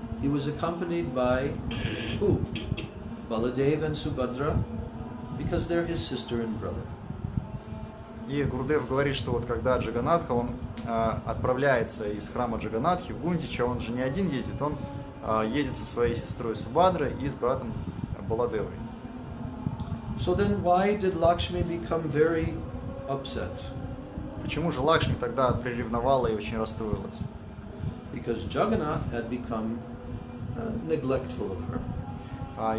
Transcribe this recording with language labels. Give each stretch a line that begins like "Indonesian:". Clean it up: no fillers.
English: He was accompanied by who? Baladev and Subhadra, because they're his sister and brother.
Russian: И Гурудев говорит, что вот когда Джаганатха, он отправляется из храма Джаганатхи в Гундича, он же не один ездит, он едет со своей сестрой Субадрой и с братом Баладевой.
English: So then why did Lakshmi become very upset?
Russian: Почему же Лакшми тогда приревновала и очень расстроилась?
English: Because Jagannath had become neglectful of her.